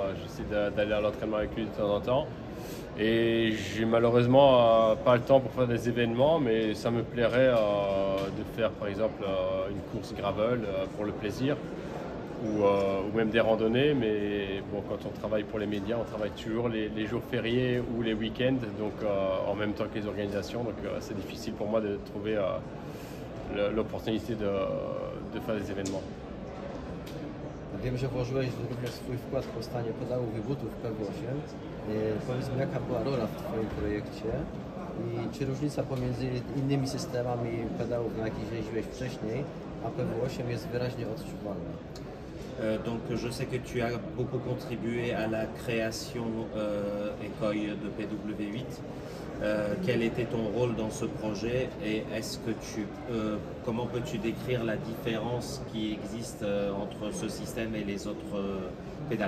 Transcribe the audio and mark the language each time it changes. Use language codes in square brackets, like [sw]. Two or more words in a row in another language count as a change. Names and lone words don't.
[fr] J'essaie d'aller à l'entraînement avec lui de temps en temps. Et j'ai malheureusement pas le temps pour faire des événements, mais ça me plairait de faire par exemple une course gravel pour le plaisir ou même des randonnées. Mais bon, quand on travaille pour les médias, on travaille toujours les jours fériés ou les week-ends, donc en même temps que les organisations. Donc c'est difficile pour moi de trouver l'opportunité de faire des événements. [pl] Wiem, że włożyłeś również swój wkład w powstanie pedałów i butów P8. Powiedz mi, jaka była rola w Twoim projekcie i czy różnica pomiędzy innymi systemami pedałów, na jakich jeździłeś wcześniej, a P8 jest wyraźnie odczuwalna? [fr] Donc je sais que tu as beaucoup contribué à la création Ecoy de PW8. Quel était ton rôle dans ce projet et comment peux-tu décrire la différence qui existe entre ce système et les autres pédales?